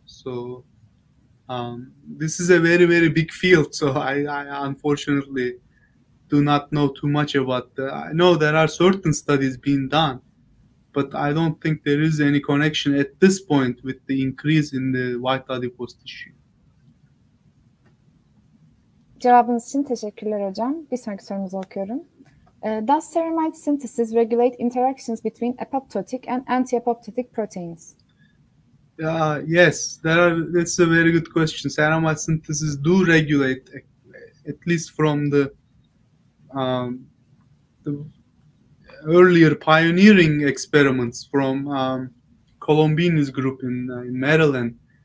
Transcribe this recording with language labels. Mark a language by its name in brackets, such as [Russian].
[English] So this is a very, very big field. So I unfortunately do not know too much about that. I know there are certain studies being done, but I don't think there is any connection at this point with the increase in the white adipose tissue. [Turkish] Cevabınız için teşekkürler hocam. Bir sonraki sorumuzu okuyorum. [English] Does ceramide synthesis regulate interactions between apoptotic and anti-apoptotic proteins? Yes, that's a very good question. Ceramide synthesis do regulate, at least from the earlier pioneering experiments from Colombini's group in Maryland.